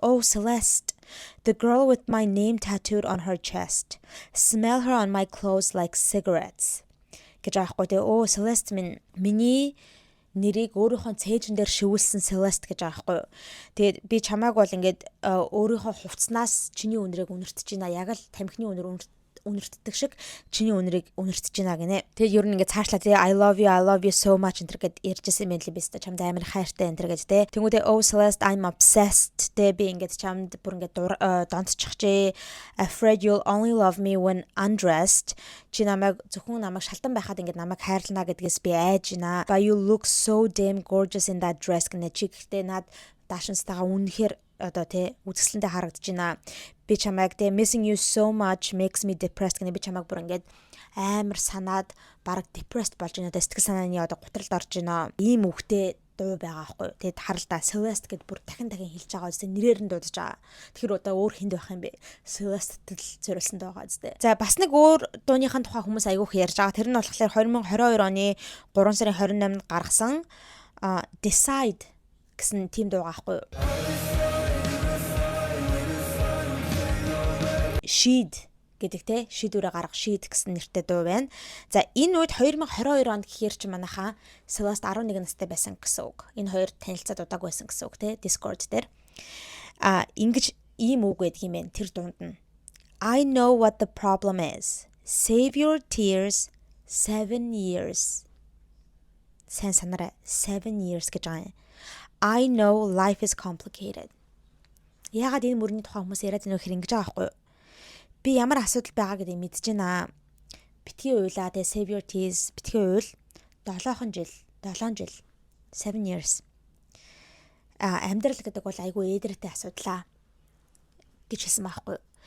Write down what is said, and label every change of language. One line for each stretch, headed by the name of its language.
English: Oh Celeste, the girl with my name tattooed on her chest. Smell her on my clothes like cigarettes.
Mongolian: Гэж аахгүй. Тэгээ oh Celeste миний нэрийг өөрийнхөө цээжин дээр шивүүлсэн Celeste гэж аахгүй. Тэгээд би чамааг бол ингээд өөрийнхөө хувцснаас чиний үнэрийг үнэртэж байна. Яг л тамхины үнэр үнэртдэг шиг чиний үнэрийг үнэртэж байна гинэ. Тэгээд ер нь ингээд цаашлаа тэгээ
English: I love you so much
Mongolian: энэ гэд ярьжсэн юм л биз дээ. Чамд амар хайртай энэ гэж тэ. Тэнгүүдээ
English: oh Celeste I'm obsessed
Mongolian: тэ би ингээд чамд бүр ингээд донтчихжээ.
English: Afraid you'll only love me when undressed.
Mongolian: Чи намайг зөвхөн намайг шалтан байхад ингээд намайг хайрлана гэдгээс би айж байна.
English: But you look so damn gorgeous in that dress гинэ.
Mongolian: Чи гэхдээ над даашинстайгаа үнэхээр одоо тэ үзэсгэлэнтэй харагдаж байна. Би чамайг тэ
English: missing you so much makes me depressed
Mongolian: гэнэ би чамайг бүр ингээд амар санаад бараг depressed болж байна. Сэтгэл санааны одоо гутралд орж байна. Ийм үгтэй дуу байгаа байхгүй. Тэгэд харалта Celeste гэд бүр дахин хэлж байгаа үстэй нэрээр нь дуудаж байгаа. Тэгэхээр одоо өөр хүнд байх юм бэ? Celeste-тэл зориулсан дуу байгаа үстэй. За бас нэг өөр дууныхын тухай хүмүүс айгүйх ярьж байгаа. Тэр нь болохоор 2022 оны 3 сарын 28-нд гаргасан Decide гэсэн тийм дуу байгаа байхгүй. She'd гэдэг те шийдвэрээ гаргах She'd гэсэн нэртэй дуу байна. За энэ үед 2022 онд гэхээр чи манайхаа Celeste 11 настай байсан гэсэн үг. Энэ хоёр танилцаад удааг байсан гэсэн үг те Discord дээр. Ингэж ийм үг байдаг юм байна тэр дунд нь.
English: I know what the problem is. Save your tears 7 years.
Mongolian: Сайн санаарай. 7 years гэж байгаа юм.
English: I know life is complicated.
Mongolian: Яагаад энэ мөрний тухай хүмүүс яриад байна вэ гэхээр ингэж байгаа байхгүй юу? Би ямар асуудал байгаа гэдгийг мэдэж байна. Битгий уйлаа те
English: save your tears.
Mongolian: Битгий уйл 7 жил 7 years. Амьдрал гэдэг бол айгүй ээдрэттэй асуудлаа гэж хэлсэн байхгүй юу?